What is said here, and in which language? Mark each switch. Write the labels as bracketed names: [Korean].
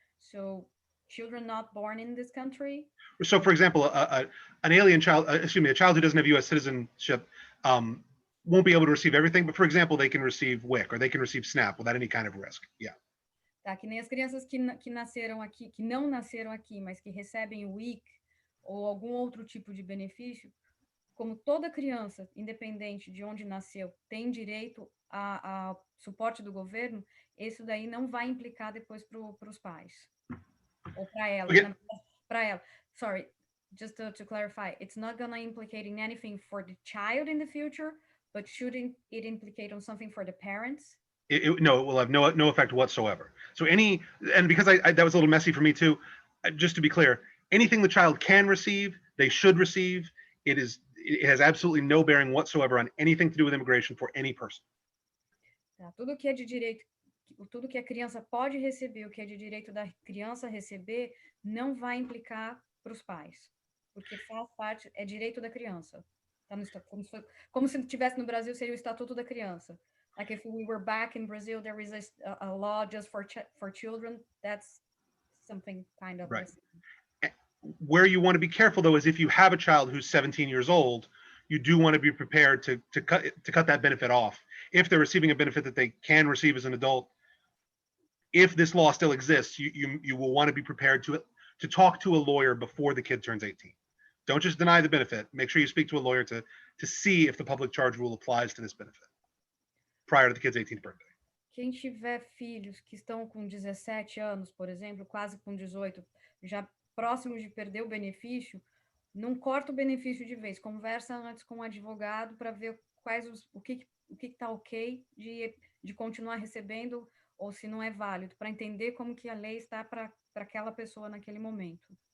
[English] So, children not born in this country? So, for example, an alien child, a child who doesn't have U.S. citizenship won't be able to receive everything, but for example, they can receive WIC or they can receive SNAP without any kind of risk. Yeah. [Portuguese] Tá, que nem as crianças que nasceram aqui, que não nasceram aqui, mas que recebem o WIC ou algum outro tipo de benefício, como toda criança, independente de onde nasceu, tem direito a suporte do governo, isso daí não vai implicar depois para os pais. Ou para ela. [English] Okay. [Portuguese] Para ela. [English] Sorry, just to clarify, it's not going to implicate in anything for the child in the future, but shouldn't it implicate on something for the parents? No, it will have no effect whatsoever. So and because that was a little messy for me too, just to be clear, anything the child can receive, they should receive. It has absolutely no bearing whatsoever on anything to do with immigration for any person. [Portuguese] Tá, tudo que é de direito, tudo que a criança pode receber, o que é de direito da criança receber, não vai implicar para os pais, porque faz parte, é direito da criança. Tá como se estivesse no Brasil, seria o Estatuto da Criança. [English] Like if we were back in Brazil, there is a law just for children. That's something kind of right. Where you want to be careful, though, is if you have a child who's 17 years old, you do want to be prepared to cut that benefit off. If they're receiving a benefit that they can receive as an adult, if this law still exists, you will want to be prepared to talk to a lawyer before the kid turns 18. Don't just deny the benefit. Make sure you speak to a lawyer to see if the public charge rule applies to this benefit prior to the kid's 18th birthday. [Portuguese] Quem tiver filhos que estão com 17 anos, por exemplo, quase com 18, já próximos de perder o benefício, não corta o benefício de vez. Conversa antes com o advogado para ver o que está ok de continuar recebendo ou se não é válido, para entender como que a lei está para aquela pessoa naquele momento.